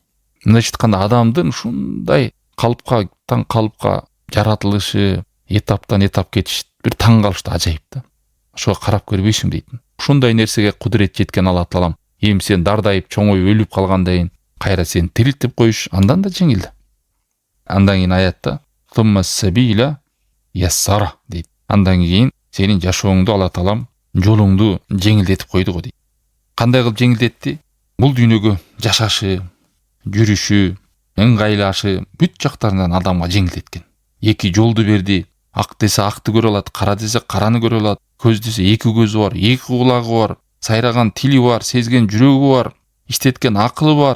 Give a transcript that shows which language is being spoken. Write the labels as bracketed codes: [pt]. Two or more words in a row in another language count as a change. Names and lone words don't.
[ky] Мындайча айтканда адамдын ушундай калыптан калыпка жаратылышы, этаптан этап кетиш бир таң калыштуу ажайып да. Ошого карап көрбөйсүң дейтин. Ушундай нерсеге кудурет жеткен Алла Таалам, эми сен дардайып, чоңоюп өлүп калгандан кийин кайра сен тирилтип коюш андан да жеңил. Андан кийин аятта [ar] "ثم السبيل يسره" [ky] дейт. Андан кийин сенин жашооңду Алла Таалам жолуңду жеңилдетип койду го дейт. Кандай кылып жеңилдетти? Бул дүйнөгө жашашы, жүрүшү, ыңгайлашы бүт жактарынан адамга жеңилдеткен. Эки жолду берди. Ак десе акты көрө алат, кара десе караны көрө алат, көз десе эки көзү бар, эки кулагы бар, сайраган тили бар, сезген жүрөгү бар, иштеткен акылы бар.